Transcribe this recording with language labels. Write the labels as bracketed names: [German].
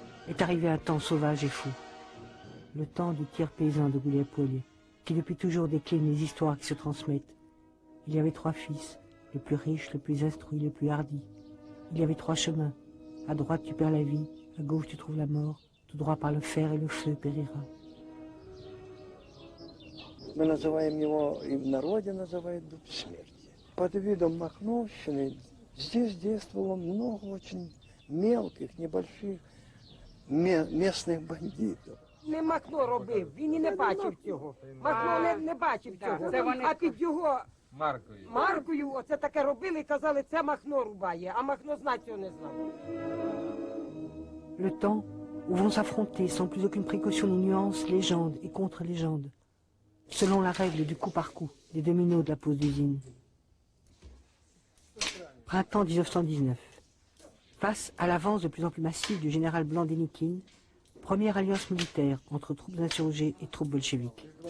[French] Est arrivé un temps sauvage et fou. Le temps du tir paysan de Goulier-Pouille, qui depuis toujours décline les histoires qui se transmettent. Il y avait 3 fils, le plus riche, le plus instruit, le plus hardi. Il y avait 3 chemins. À droite tu perds la vie, à gauche tu trouves la mort, tout droit par le fer et le feu périra. [Russian] Мы называем его, и в народе называют дуб смерти. Под видом Махновщины здесь действовало много очень мелких, небольших местных бандитов. [Ukrainian] Не Махно робив, він і не бачив цього. Махно не бачив цього. А під його маркою оце таке робили і казали, це Махно рубає, а Махно знать цього не знав. [French] Le temps où vont s'affronter sans plus aucune précaution ni nuance légende et contre-légende, selon la règle du coup par coup, des dominos de la pose d'usine. Printemps 1919. Face à l'avance de plus en plus massive du général blanc Dénikine, première alliance militaire entre troupes insurgées et troupes bolcheviques.